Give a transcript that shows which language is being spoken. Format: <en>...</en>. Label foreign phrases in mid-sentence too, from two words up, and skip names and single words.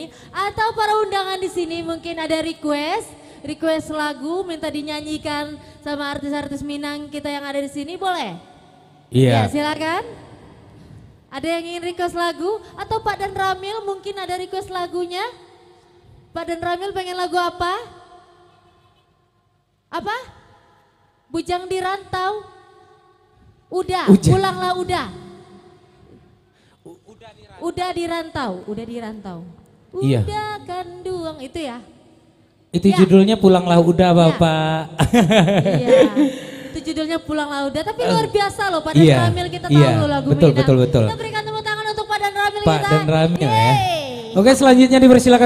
<id>Atau para undangan di sini mungkin ada request lagu minta dinyanyikan sama artis-artis Minang kita yang ada di sini, boleh? Ya Iya. silakan. Ada yang ingin request lagu atau Pak Dan Ramil mungkin ada request lagunya? Pak Dan Ramil pengen lagu apa? Apa? Bujang di Rantau. Udah, Ujang. pulanglah udah. Udah di rantau, udah di rantau. Iya. Udah kan duang itu ya. Itu Ya. judulnya Pulanglah Udah Bapak. Iya. Itu judulnya Pulanglah Udah, tapi luar biasa loh Pak Dan Iya, Ramil, kita tahu iya, loh lagu betul, Minang. betul, betul. Kita berikan tepuk tangan untuk Pak Dan Ramil Pak kita. Dan Ramil ya. Yeay. Oke, selanjutnya dipersilakan</id>